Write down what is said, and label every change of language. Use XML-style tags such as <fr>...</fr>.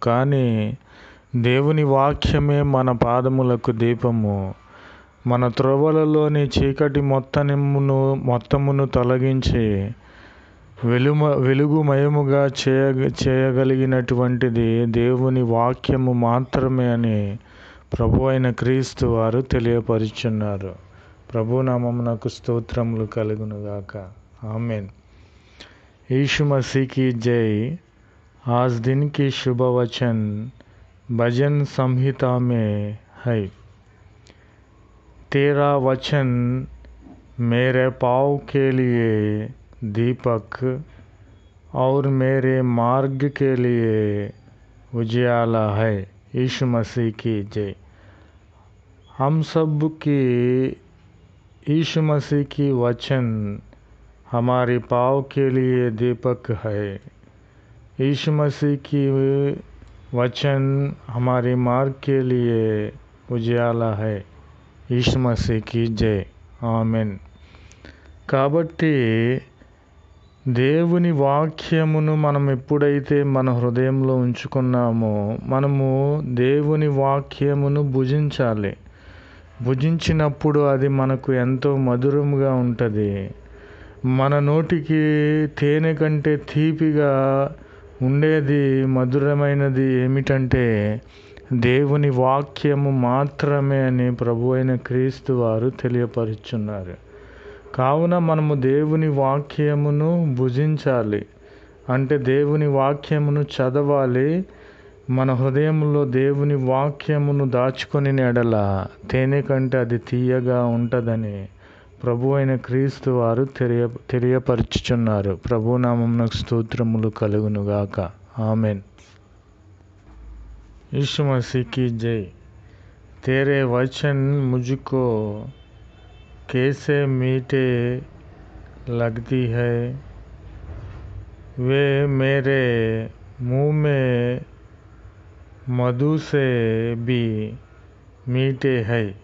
<te>కానీ దేవుని వాక్యమే మన పాదములకు దీపము, మన త్రోవలలోని చీకటి మొత్తమును తొలగించి వెలుగుమయముగా చేయగలిగినటువంటిది దేవుని వాక్యము మాత్రమే అని ప్రభు అయిన క్రీస్తు వారు తెలియపరుచున్నారు. ప్రభునామమునకు స్తోత్రములు కలుగునుగాక.</te> <hi>आमीन। यीशु मसीह की जय। आज दिन की शुभ वचन भजन संहिता में है। तेरा वचन मेरे पाँव के लिए दीपक और मेरे मार्ग के लिए उजियाला है। यीशु मसीह की जय। हम सब की यीशु मसीह की वचन हमारे पाँव के लिए दीपक है। यीशु मसीह की वचन हमारे मार्ग के लिए उजियाला है। यीशु मसीह की जय। ఆమెన్।</hi> <te>కాబట్టి దేవుని వాక్యమును మనం ఎప్పుడైతే మన హృదయంలో ఉంచుకున్నామో, మనము దేవుని వాక్యమును భుజించాలి. భుజించినప్పుడు అది మనకు ఎంతో మధురముగా ఉంటుంది. మన నోటికి తేనె కంటే తీపిగా ఉండేది, మధురమైనది ఏమిటంటే దేవుని వాక్యము మాత్రమే అని ప్రభు అయిన క్రీస్తు వారు తెలియపరుచున్నారు. కావున మనము దేవుని వాక్యమును భుజించాలి. అంటే దేవుని వాక్యమును చదవాలి. మన హృదయంలో దేవుని వాక్యమును దాచుకొని ఎడల తేనె కంటే అది తీయగా ఉంటుందని ప్రభు అయిన క్రీస్తు వారు తెలియపరుచుచున్నారు. ప్రభునామమునకు స్తోత్రములు కలుగునుగాక. ఆమెన్।</te> <hi>यीशु मसीह की जय। तेरे वचन मुझको कैसे मीठे लगती है, वे मेरे मुँह में मधु से भी मीठे है।</hi>